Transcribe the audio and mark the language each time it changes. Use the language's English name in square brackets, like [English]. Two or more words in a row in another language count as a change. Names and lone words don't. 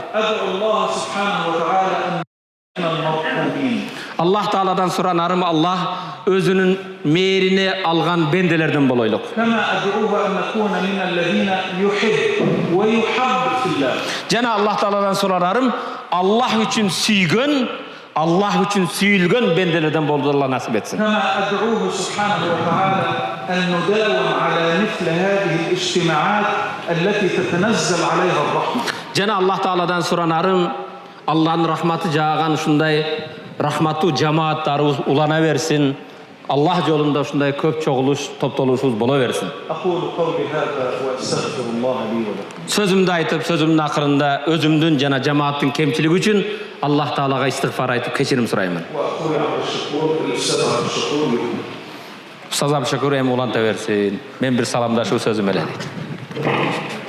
[Arabic] أدعو الله سبحانه وتعالى أن يكون المرحومين. [Kyrgyz] Аллах Тааладан суранарым, Аллах өзүнүн мээрине алган бенделерден болойлук. [Arabic] كما أدعوه أن نكون من الذين يحب ويحب في الله. [Kyrgyz] Жана Аллах Тааладан суранарым, Аллах үчүн сүйгөн, Аллах үчүн сүйүлгөн бенделерден болууга насип этсин. [Arabic] كما أدعوه سبحانه وتعالى أن نداوم على مثل هذه الاجتماعات التي تتنزل عليها الرحمة. [Kyrgyz] Жана Аллах Тааладан суранарым, Аллахнын рахматы жааган ушундай рахматтуу жамааттарыбыз улана берсин. Аллах жолунда ушундай көп чогулуш, топтолушубуз боло берсин. [Arabic] أقول قولي هذا وأستغفر الله لي ولكم. [Kyrgyz] Сөзүмдү айтып, сөзүмдүн акырында өзүмдүн жана жамааттын кемчилиги үчүн Аллах Таалага истигфар айтып кечирим сураймын. [Arabic] وأخوي عبد الشكور الأستاذ عبد الشكور يكون. [Kyrgyz] Устаз Абдүшшүкүр уланта берсин. Мен бир саламдашуу сөзүм эле.